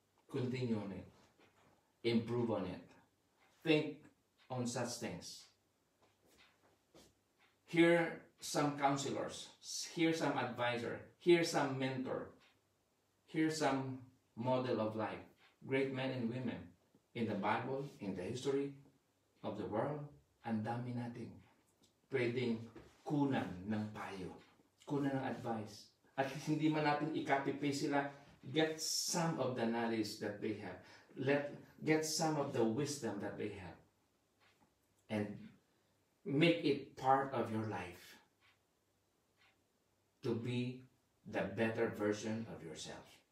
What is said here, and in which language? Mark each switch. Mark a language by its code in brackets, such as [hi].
[en] Continue on it. Improve on it. Think on such things. Hear some counselors. Hear some advisor. Hear some mentor. Hear some model of life. Great men and women in the Bible, in the history of the world. [tl] Ang dami natin pwedeng kunan ng payo, kunan ng advice. At hindi man natin i-copy-paste sila, [en] get some of the knowledge that they have. Get some of the wisdom that they have. And make it part of your life to be the better version of yourself.